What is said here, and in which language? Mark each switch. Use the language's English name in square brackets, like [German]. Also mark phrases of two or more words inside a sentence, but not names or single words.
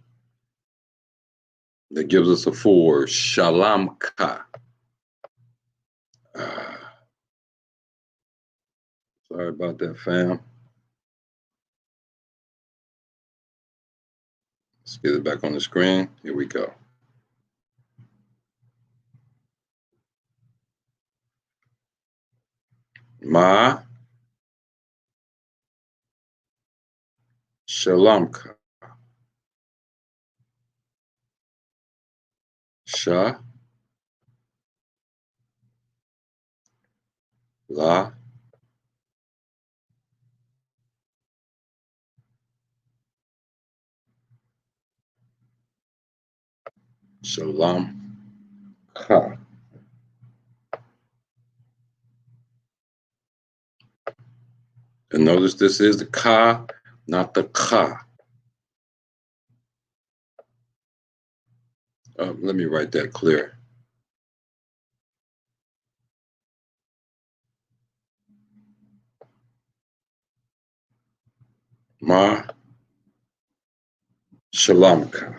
[English] That gives us a full word, shalamka. Sorry about that, fam. Let's get it back on the screen. Here we go. Ma shalamka. Sha la shalam ka. And notice this is the ka, not the ka. Let me write that clear. Ma shalamka.